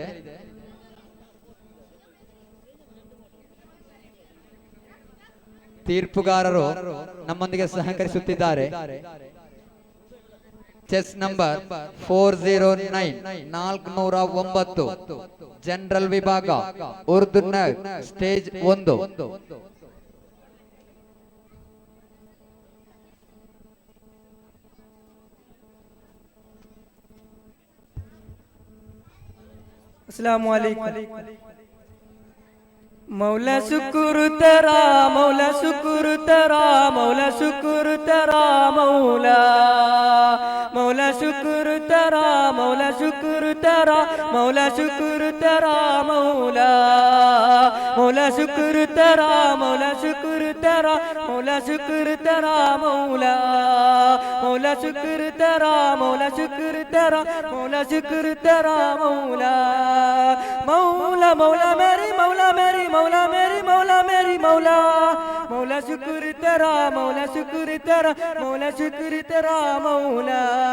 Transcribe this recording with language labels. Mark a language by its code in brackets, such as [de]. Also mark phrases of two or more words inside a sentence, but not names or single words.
[kn] ತೀರ್ಪುಗಾರರು ನಮ್ಮೊಂದಿಗೆ ಸಹಕರಿಸುತ್ತಿದ್ದಾರೆ. [en] chest number [kn] 409 409 ಜನರಲ್ ವಿಭಾಗ ಉರ್ದು ಸ್ಟೇಜ್ 1. [ar] السلام عليكم. [ur] مولا شکر تیرا، مولا شکر تیرا، مولا شکر تیرا، مولا مولا شکر تیرا، مولا شکر تیرا، مولا شکر تیرا، مولا مولا شکر تیرا، مولا شکر تیرا، مولا شکر تیرا، مولا مولا شکر تیرا، مولا شکر تیرا، مولا شکر تیرا، مولا مولا مولا میری مولا میری مولا میری مولا میری مولا مولا شکر تیرا، مولا شکر تیرا، مولا شکر تیرا، مولا